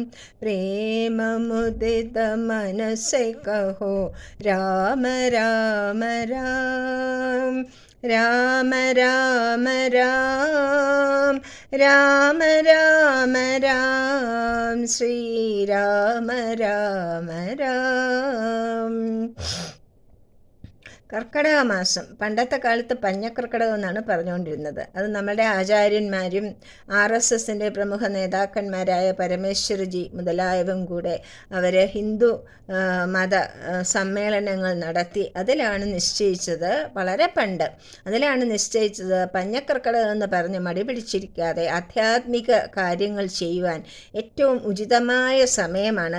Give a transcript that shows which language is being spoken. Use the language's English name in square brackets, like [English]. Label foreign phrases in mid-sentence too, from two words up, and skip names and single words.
[Hindi] प्रेम मुदित मन से कहो राम राम राम, राम राम राम, राम राम राम, श्री राम राम राम। [Malayalam] കർക്കിടക മാസം പണ്ടത്തെ കാലത്ത് പഞ്ഞക്കർക്കിടകം എന്നാണ് പറഞ്ഞുകൊണ്ടിരുന്നത്. അത് നമ്മുടെ ആചാര്യന്മാരും RSSൻ്റെ പ്രമുഖ നേതാക്കന്മാരായ പരമേശ്വരജി മുതലായവരും കൂടെ അവർ ഹിന്ദു മത സമ്മേളനങ്ങൾ നടത്തി അതിലാണ് നിശ്ചയിച്ചത്, വളരെ പണ്ട് അതിലാണ് നിശ്ചയിച്ചത് പഞ്ഞക്കർക്കിടകം എന്ന് പറഞ്ഞ് മടി പിടിച്ചിരിക്കാതെ ആധ്യാത്മിക കാര്യങ്ങൾ ചെയ്യുവാൻ ഏറ്റവും ഉചിതമായ സമയമാണ്.